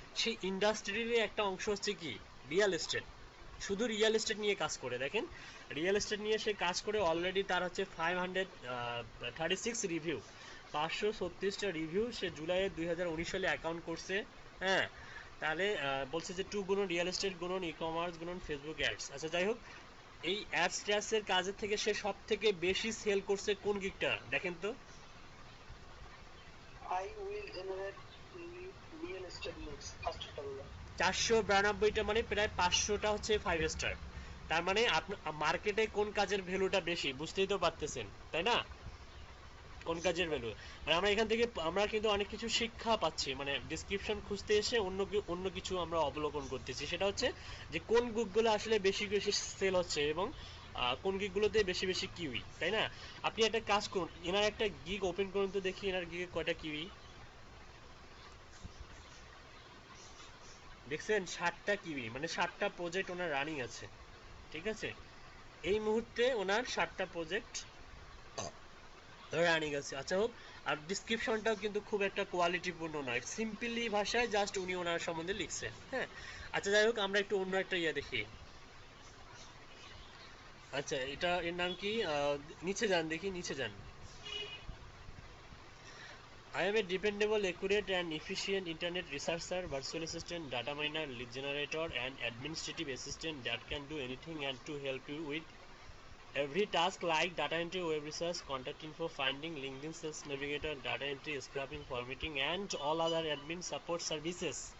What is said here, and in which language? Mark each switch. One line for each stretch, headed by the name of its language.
Bangla: সেই ইন্ডাস্ট্রির একটা অংশ হচ্ছে কি রিয়েল এস্টেট। শুধু রিয়েল এস্টেট নিয়ে কাজ করে, দেখেন রিয়েল এস্টেট নিয়ে সে কাজ করে অলরেডি তার হচ্ছে 536 রিভিউ, 536টা রিভিউ সে জুলাই 2019 সালে অ্যাকাউন্ট করছে। হ্যাঁ, তাহলে বলছে যে 2 গুণন রিয়েল এস্টেট গুণন ই কমার্স গুণন ফেসবুক অ্যাডস। আচ্ছা যাই হোক, এই অ্যাডস ট্যাডসের কাজের থেকে সে সব থেকে বেশি সেল করছে কোন গিকটা দেখেন তো?
English: I will generate real estate leads first of all.
Bangla: 492টা, মানে প্রায় 500টা হচ্ছে 5 স্টার। তার মানে মার্কেটে কোন কাজের ভ্যালুটা বেশি বুঝতেই তো পারতেছেন, তাই না? কোন কাজের ভ্যালু, মানে আমরা এখান থেকে আমরা কিন্তু অনেক কিছু শিক্ষা পাচ্ছি, মানে ডেসক্রিপশন খুঁজতে এসে অন্য কিছু আমরা অবলোকন করতেছি। সেটা হচ্ছে যে কোন বুকগুলো আসলে বেশি বেশি সেল হচ্ছে এবং কোন গিকগুলোতে বেশি বেশি কিউই, তাই না? আপনি একটা কাজ করুন, এনার একটা গিগ ওপেন করুন তো দেখি এনার গিগে কয়টা কিউই দেখছেন। 60টা কিউই, মানে 60টা প্রজেক্ট ওনার রানিং আছে, ঠিক আছে? এই মুহূর্তে ওনার 60টা প্রজেক্ট রানিং আছে। আচ্ছা হোক, আর ডিসক্রিপশনটাও কিন্তু খুব একটা কোয়ালিটিপূর্ণ নয়, সিম্পলি ভাষায় জাস্ট উনি ওনার সম্বন্ধে লিখছে, হ্যাঁ। আচ্ছা যাই হোক, আমরা একটু অন্য একটা ইয়ে দেখি। আচ্ছা এটা এর নাম কি, নিচে যান দেখি, নিচে যান।
English: I am a dependable, accurate and efficient internet researcher, virtual assistant, data miner, lead generator and administrative assistant that can do anything and to help you with every task like data entry, web research, contact info, finding, LinkedIn sales navigator, data entry, scrapping, formatting and all other admin support services.